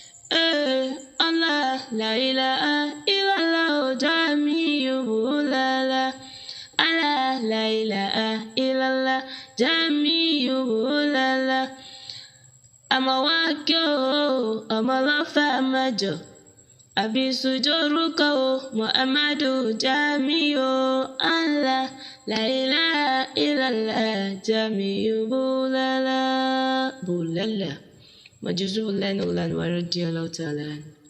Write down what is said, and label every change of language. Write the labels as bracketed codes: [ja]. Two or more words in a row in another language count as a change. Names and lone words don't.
[ar] Eh, Allah, لا إله إلا الله، oh، Jamiu، لا لا. الله، لا إله إلا الله، Jamiu، لا لا. [yo] Àmọ́ wá kí o, ọmọ lọ́fà má jọ. Àbísú jórúkọ o, Muhammadu Jamiu, [ar] Allah, la ilaha illallah, Jamiu Bulala, Bulala. [yo] Mojú Zulani Olani [ar] ورضي الله تعالى عنه.